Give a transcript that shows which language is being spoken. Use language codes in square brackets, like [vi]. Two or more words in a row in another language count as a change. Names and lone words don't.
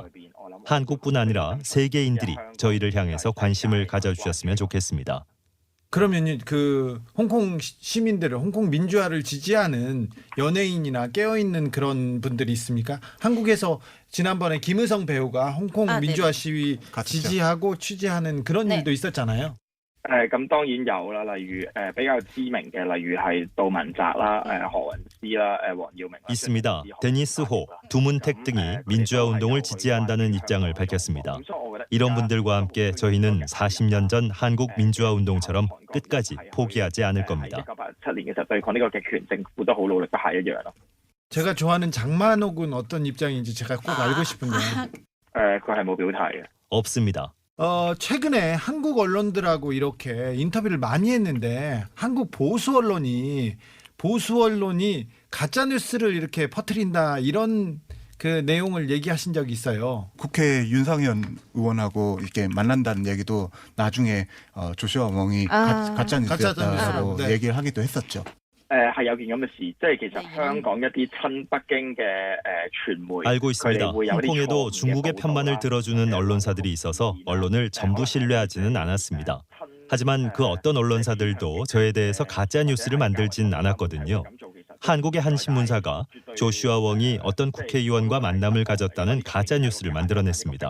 [ko] 한국뿐 아니라 세계인들이 저희를 향해서 관심을 가져주셨으면 좋겠습니다. 그러면 그 홍콩 시민들을 홍콩 민주화를 지지하는 연예인이나 깨어있는 그런 분들이 있습니까? 한국에서 지난번에 김의성 배우가 홍콩 민주화 시위 지지하고 취재하는 그런 네. 일도 있었잖아요. [yue] 咁當然有啦，例如比較知名嘅，例如係杜汶澤啦、何韻詩啦、黃耀明啦 [ko] 있습니다. 데니스 호, 두문택 등이 민주화 운동을 지지한다는 입장을 밝혔습니다. 이런 분들과 함께 저희는 40년 전 한국 민주화 운동처럼 끝까지 포기하지 않을 겁니다. [yue] 1987 年嘅時候對抗呢個極權政府都好努力，都係一樣咯。 [ko] 제가 좋아하는 장만옥은 어떤 입장인지 제가 꼭 알고 싶은데. [yue] 佢係冇表態嘅。 [ko] 없습니다. 최근에 한국 언론들하고 이렇게 인터뷰를 많이 했는데 한국 보수 언론이 가짜 뉴스를 이렇게 퍼뜨린다 이런 그 내용을 얘기하신 적이 있어요. 국회 윤상현 의원하고 이렇게 만난다는 얘기도 나중에 조슈아 웡이 가짜 뉴스였다고 네. 얘기를 하기도 했었죠. [yue] 係有件咁嘅事，即係其實香港一啲親北京嘅傳媒， [ko] 알고 있습니다. [yue] 佢哋會有啲 [ko] 홍콩에도 [yue] 錯誤嘅 [ko] 중국의 [yue] 報道 [ko] 편만을 [yue] 啦 [ko] 들어주는 언론사들이 있어서 언론을 전부 신뢰하지는 않았습니다. 하지만 그 어떤 언론사들도 저에 대해서 가짜 뉴스를 만들진 않았거든요. 한국의 한 신문사가 조슈아 웡이 어떤 국회의원과 만남을 가졌다는 가짜 뉴스를 만들어냈습니다.